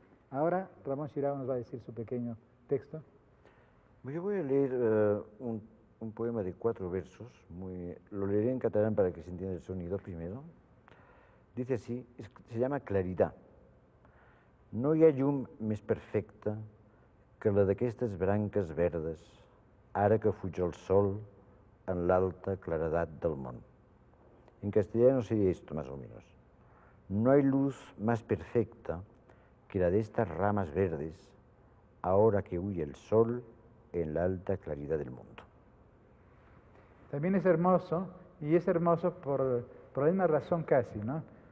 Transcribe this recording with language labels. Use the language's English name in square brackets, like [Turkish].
[Spanish] Ahora Ramón Xirau nos va a decir su pequeño texto. Yo voy a leer un poema de 4 versos, lo leeré en catalán para que se entienda el sonido primero. Dice así, se llama Claridad. [Catalan] No hi ha llum més perfecta que la d'aquestes branques verdes, ara que fuig el sol en l'alta claredat del món. [Spanish] En castellano sería esto, más o menos. No hay luz más perfecta que la de estas ramas verdes, ahora que huye el sol en la alta claridad del mundo. También es hermoso, y es hermoso por la misma razón casi, ¿no?